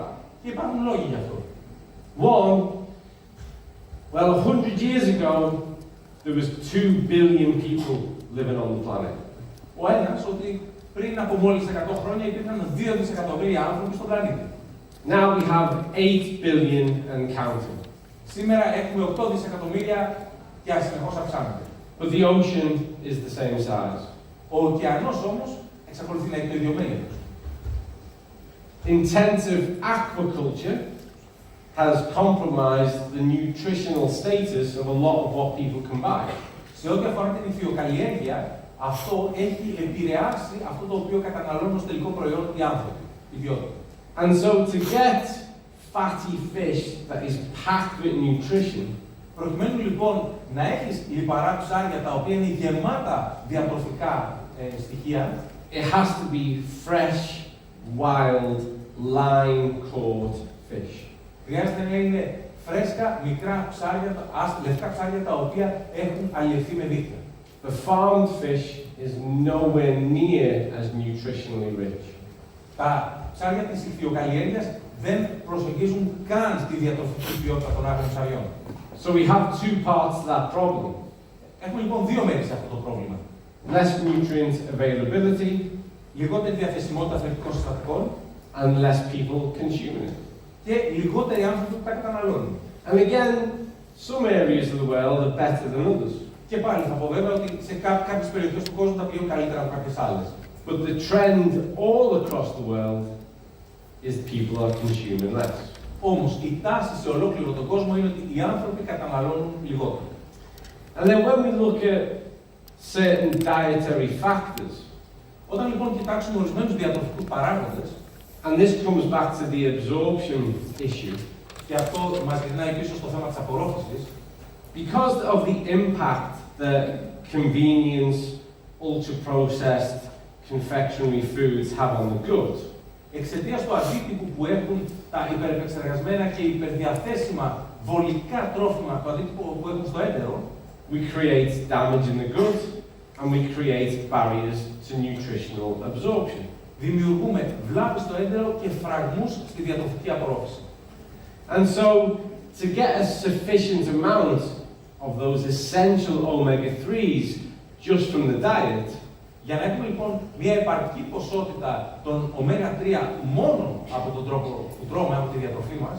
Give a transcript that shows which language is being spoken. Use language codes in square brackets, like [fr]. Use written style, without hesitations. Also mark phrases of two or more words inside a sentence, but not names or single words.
[el] Και υπάρχουν λόγοι γι' αυτό. [en] One, well, 100 years ago, there was 2 billion people living on the planet. [el] Ο ένας, ότι πριν από μόλις 100 χρόνια υπήρχαν 2 δισεκατομμύρια άνθρωποι στον πλανήτη. [en] Now we have 8 billion and counting. [el] Σήμερα έχουμε 8 δισεκατομμύρια και συνεχώς αυξάνεται. [en] But the ocean is the same size. [el] Ο ωκεανός όμως εξακολουθεί να έχει το ίδιο μέγεθος. [en] Intensive aquaculture has compromised the nutritional status of a lot of what people can buy. [el] Σε ό,τι αφορά την ηχθειοκαλλιέργεια, αυτό έχει επηρεάσει αυτό το οποίο καταναλώνουν ως τελικό προϊόν οι άνθρωποι, οι ιδιώτες. [en] And so to get fatty fish that is packed with nutrition, [el] προκειμένου λοιπόν να έχεις λιπαρά ψάρια τα οποία είναι γεμάτα διατροφικά στοιχεία, [en] it has to be fresh, wild, line-caught fish. [el] Χρειάζεται να είναι φρέσκα, μικρά ψάρια, λευκά ψάρια τα οποία έχουν αλλιευθεί με δίχτυα. [en] The farmed fish is nowhere near as nutritionally rich. [el] Τα ψάρια της ηχθειοκαλλιέργειας δεν προσεγγίζουν καν στη διατροφική ποιότητα των άγριων ψαριών. [en] So we have 2 parts to that problem. [el] Έχουμε λοιπόν 2 μέρη σε αυτό το πρόβλημα. [en] Less nutrient availability [el] Λιγότερη διαθεσιμότητα θρεπτικών συστατικών [en] and less people consuming it. [el] και λιγότεροι άνθρωποι που τα καταναλώνουν. [en] And again, some areas of the world are better than others. [el] Και πάλι θα πω βέβαια ότι σε κάποιες περιοχές του κόσμου τα πηγαίνουν καλύτερα από κάποιες άλλες. [en] But the trend all across the world is people are consuming less. [el] Όμως η τάση σε ολόκληρο τον κόσμο είναι ότι οι άνθρωποι καταναλώνουν λιγότερο. [en] And then when we look at certain dietary factors, [el] Όταν λοιπόν κοιτάξουμε ορισμένους διατροφικούς παράγοντες, [en] and this comes back to the absorption issue, [el] και αυτό μας γυρνάει πίσω στο θέμα της απορρόφησης, [en] because of the impact that convenience, ultra-processed confectionery foods have on the gut, [el] εξαιτίας του αντίκτυπου που έχουν τα υπερεπεξεργασμένα και υπερδιαθέσιμα βολικά τρόφιμα, το αντίκτυπο που έχουν στο έντερο, [en] we create damage in the gut and we create barriers to nutritional absorption. [el] δημιουργούμε βλάβη στο έντερο και φραγμούς στη διατροφική απορρόφηση. [en] And so, to get a sufficient amount of those essential omega-3s just from the diet, [el] Για να έχουμε λοιπόν μια επαρκή ποσότητα των ω3 μόνο από τον τρόπο που τρώμε, από τη διατροφή μας,